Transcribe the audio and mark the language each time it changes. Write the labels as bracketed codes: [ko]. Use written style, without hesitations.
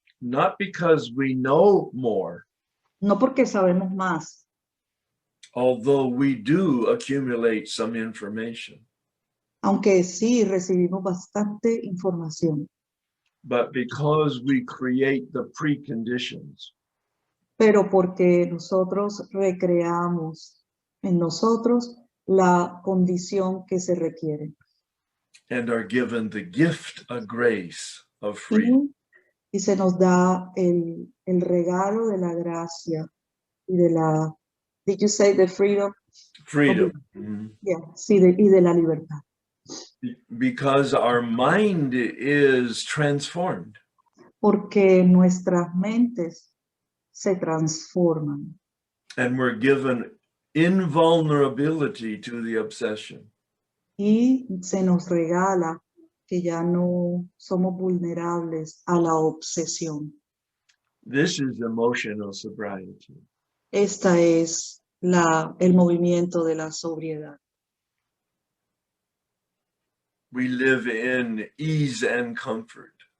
[en] Not because we know more, [es] No porque sabemos más, [en] although we do accumulate some information, [es] aunque sí recibimos bastante información, [en] but because we create the preconditions. [es] pero porque nosotros recreamos en nosotros la condición que se requiere. [en] and are given the gift of grace of freedom. [es] Y se nos da el regalo de la gracia y de la, [en] did you say the freedom? Freedom. Mhm. [es] Yeah, sí, y de la libertad. [en] Because our mind is transformed. [es] Porque nuestras mentes se transforman [en] And we're given invulnerability to the obsession. [es] y se nos regala que ya no somos vulnerables a la obsesión. [en] This is emotional sobriety. [es] Esta es el movimiento de la sobriedad. [en] We live in ease and comfort.